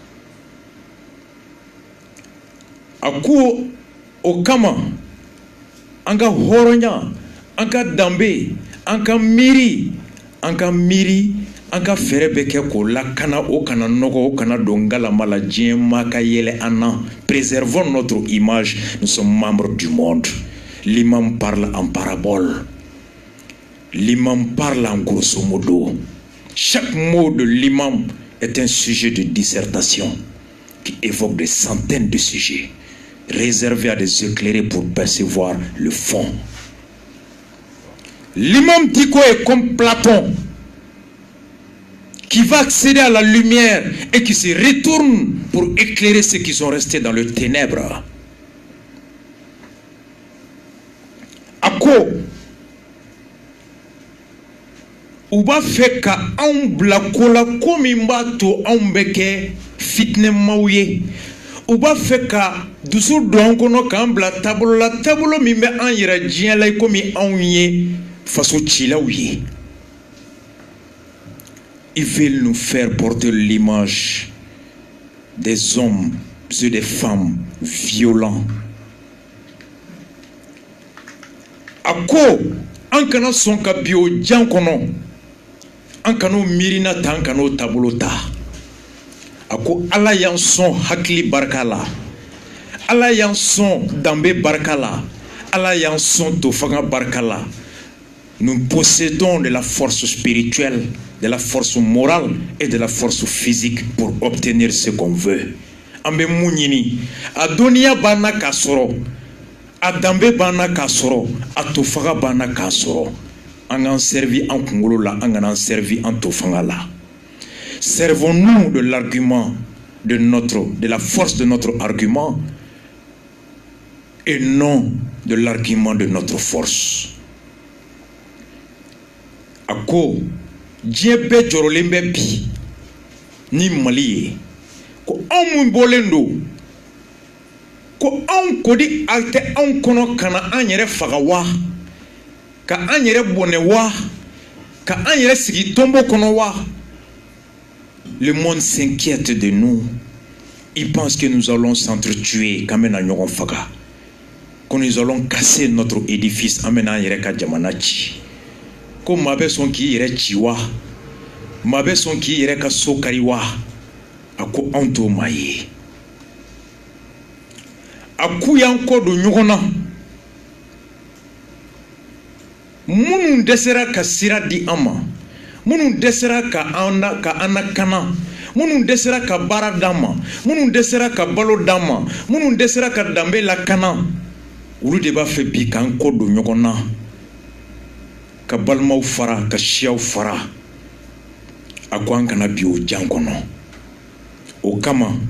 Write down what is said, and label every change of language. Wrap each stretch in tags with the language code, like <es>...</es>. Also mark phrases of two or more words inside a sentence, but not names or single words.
<bm>a ko o kama an ka hɔrɔnya an ka danbe an ka miiri an ka fɛɛrɛ bɛ kɛ k'o lakana o kana nɔgɔ o kana don galama la diɲɛmaa ka yɛlɛ an na</bm> <fr>préservons notre image nous sommes membres du monde. L'imam parle en parabole. L'imam parle en grosso modo. Chaque mot de l'imam est un sujet de dissertation qui évoque des centaines de sujets réservés à des éclairés pour percevoir le fond. L'imam Diko est comme Platon qui va accéder à la lumière et qui se retourne pour éclairer ceux qui sont restés dans le ténèbre.</fr> <bm>Ako u b'a fɛ ka anw bila ko la ko min b'a to anw bɛ kɛ fitinɛmaw ye u b'a fɛ ka dusu don an kɔnɔ k'an bila taabolo la taabolo min bɛ an yɛrɛ diɲɛ la komi anw ye faso cilaw ye</bm> <fr>ils veulent nous faire porter l'image des hommes et des femmes violents.</fr> <bm>A ko an kana sɔn ka bi o jan kɔnɔ an kan'o miirina ta an kan'o taabolo ta a ko ala y'an sɔn hakili barika la ala y'an sɔn danbe barika la ala y'an sɔn tofanga barika la</bm> <fr>nous possédons de la force spirituelle de la force morale et de la force physique pour obtenir ce qu'on veut</fr> <bm>an bɛ mun ɲini a dɔnniya b'an na k'a sɔrɔ a danbe b'an na k'a sɔrɔ a tofaga b'an na k'a sɔrɔ an k'an servi an kunkolo la an kana an servi an tofanga la</bm> <fr>servons-nous de l'argument de la force de notre argument et non de l'argument de notre force</fr> <bm>a ko diɲɛ bɛɛ jɔrɔlen bɛ bi ni Mali ye ko anw mun bɔlen don ko anw kodi a tɛ anw kɔnɔ ka na an yɛrɛ faga wa ka an yɛrɛ bɔnɛ wa ka an yɛrɛ sigi tombo kɔnɔ wa</bm> <fr>le monde s'inquiète de nous il pense que nous allons s'entretuer</fr> <bm>k'an bɛna ɲɔgɔn faga</bm> <fr>que nous allons casser notre édifice</fr> <bm>an bɛna an yɛrɛ ka jamana ci ko maa bɛ sɔn k'i yɛrɛ ci wa maa bɛ sɔn k'i yɛrɛ ka so kari wa a ko anw t'o maa ye a k'u y'an kɔ don ɲɔgɔn na minnu dɛsɛra ka sira di an ma minnu dɛsɛra ka an lakana minnu dɛsɛra ka baara d'an ma minnu dɛsɛra ka balo d'an ma minnu dɛsɛra ka danbe lakana olu de b'a fɛ bi k'an kɔ don ɲɔgɔn na ka balimaw fara ka siyaw fara a ko an kana bi o jan kɔnɔ o kama</bm>